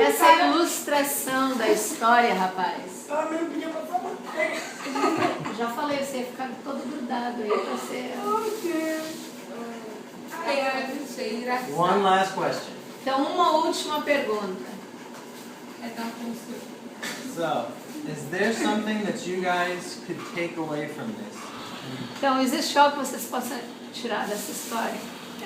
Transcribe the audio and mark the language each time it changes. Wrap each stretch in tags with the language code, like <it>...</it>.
<pt>Essa é a ilustração da história, rapaz. Ela mesmo podia passar uma coisa. Já falei, você ia ficar todo grudado aí pra ser. Oh, Deus. Ai, não sei, engraçado.</pt> <en>One last question.</en> <pt>Então, uma última pergunta. É dar um conselho.</pt> <en>So, is there something that you guys could take away from this?</en> <pt>Então, existe algo que vocês possam tirar dessa história?</pt>